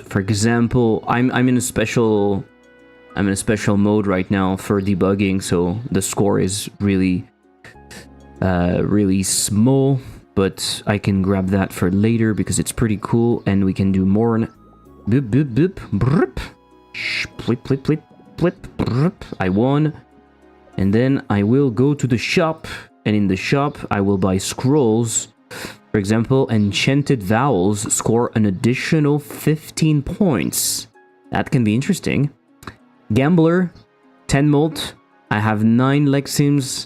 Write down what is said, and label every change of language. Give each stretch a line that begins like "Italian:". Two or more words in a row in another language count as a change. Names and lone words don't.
English: For example, I'm in a special mode right now for debugging, so the score is really small, but I can grab that for later because it's pretty cool, and we can do more. Boop boop boop brrp. Plip plip plip plip brrp. I won, and then I will go to the shop. And in the shop, I will buy scrolls. For example, enchanted vowels score an additional 15 points. That can be interesting. Gambler, 10 molt. I have 9 Lexims.